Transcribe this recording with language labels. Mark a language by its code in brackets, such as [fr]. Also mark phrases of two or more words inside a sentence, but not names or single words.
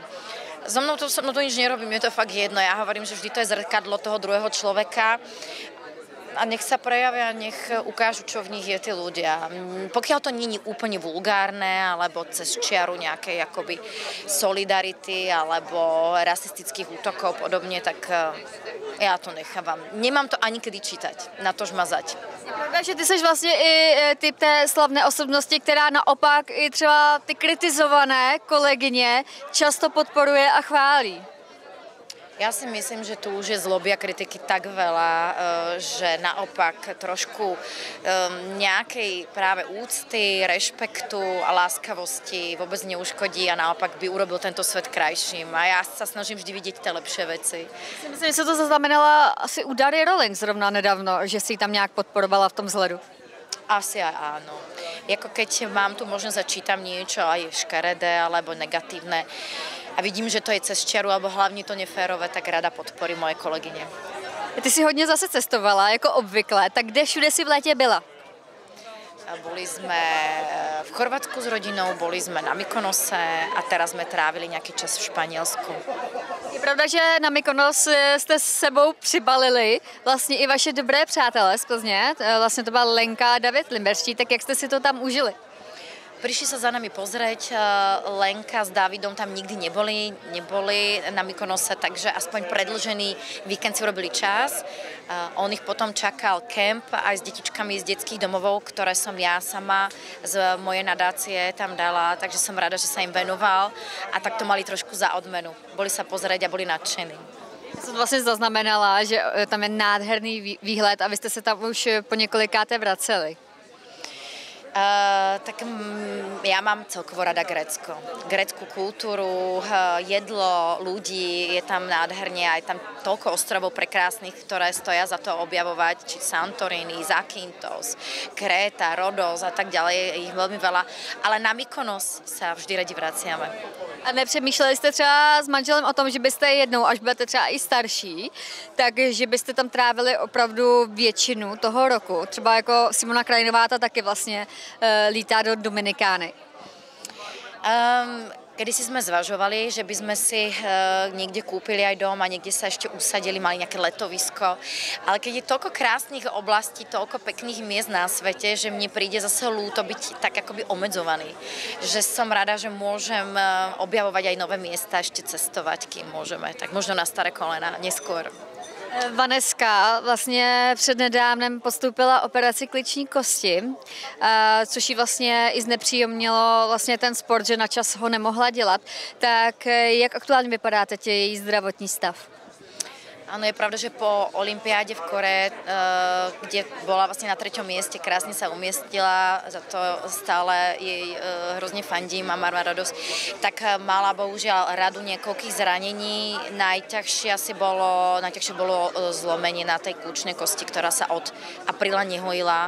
[sk] So mnou to nič nerobím, je to fakt jedno. Ja hovorím, že vždy to je zrkadlo toho druhého človeka a nech sa prejavia, nech ukážu, čo v nich je tí ľudia. Pokiaľ to nie je úplne vulgárne, alebo cez čiaru nejakej akoby solidarity, alebo rasistických útokov podobne, tak ja to nechávam. Nemám to ani kedy čítať, na tož mazať. [cs] Je pravda, že ty jsi vlastně i typ té slavné osobnosti, která naopak i třeba ty kritizované kolegyně často podporuje a chválí. [sk] Ja si myslím, že tu už je zloby a kritiky tak veľa, že naopak trošku nejakej práve úcty, rešpektu a láskavosti vôbec neuškodí a naopak by urobil tento svet krajším. A ja sa snažím vždy vidieť tie lepšie veci. [cs] Myslím, že to zaznamenala asi u Dary Rowling zrovna nedávno, že si tam nějak podporovala v tom vzhledu. [sk] Asi aj áno. Jako keď mám tu možnosť a čítam niečo aj škaredé alebo negatívne, a vidím, že to je cez čiaru, alebo hlavně to neférové, tak rada podporím moje kolegyně. [cs] Ty si hodně zase cestovala, jako obvykle, tak kde všude si v létě byla? [sk] Boli sme v Chorvátsku s rodinou, boli sme na Mykonose a teraz sme trávili nejaký čas v Španělsku. [cs] Je pravda, že na Mykonos jste s sebou přibalili vlastně i vaše dobré přátelé z Plzně, vlastně to byla Lenka a David Limberští, tak jak jste si to tam užili? [sk] Prišli sa za nami pozrieť, Lenka s Davidom tam nikdy neboli na Mykonose, takže aspoň predĺžený víkend si urobili čas. On ich potom čakal kemp aj s detičkami z detských domovov, ktoré som ja sama z mojej nadácie tam dala, takže som rada, že sa im venoval a tak to mali trošku za odmenu. Boli sa pozrieť a boli nadšení. [cs] Já jsem vlastně zaznamenala, že tam je nádherný výhled a vy jste se tam už po několikáté vraceli. [sk] Tak ja mám celkovo rada Grécko. Grécku kultúru, jedlo, ľudí, je tam nádherne, aj tam toľko ostrovov prekrásnych, ktoré stoja za to objavovať, či Santorini, Zakynthos, Kréta, Rodos a tak ďalej, je ich veľmi veľa, ale na Mykonos sa vždy radi vraciame. [cs] A nepřemýšleli jste třeba s manželem o tom, že byste jednou, až budete třeba i starší, takže byste tam trávili opravdu většinu toho roku? Třeba jako Simona Krajinová, ta taky vlastně lítá do Dominikány. [sk] Kedysi sme zvažovali, že by sme si niekde kúpili aj dom a niekde sa ešte usadili, mali nejaké letovisko. Ale keď je toľko krásnych oblastí, toľko pekných miest na svete, že mne príde zase ľúto byť tak akoby obmedzovaný. Že som rada, že môžem objavovať aj nové miesta, ešte cestovať, kým môžeme. Tak možno na staré kolena, neskôr. [cs] Vaneska vlastně přednedávnem podstoupila operaci kliční kosti, což jí vlastně i znepříjemnilo vlastně ten sport, že na čas ho nemohla dělat. Tak jak aktuálně vypadá teď její zdravotní stav? [sk] Áno, je pravda, že po olympiáde v Kore, kde bola vlastne na 3. mieste, krásne sa umiestnila, za to stále jej hrozne fandím a mám radosť, tak mala bohužiaľ radu niekoľkých zranení. Najťažšie bolo zlomenie na tej kľúčnej kosti, ktorá sa od apríla nehojila.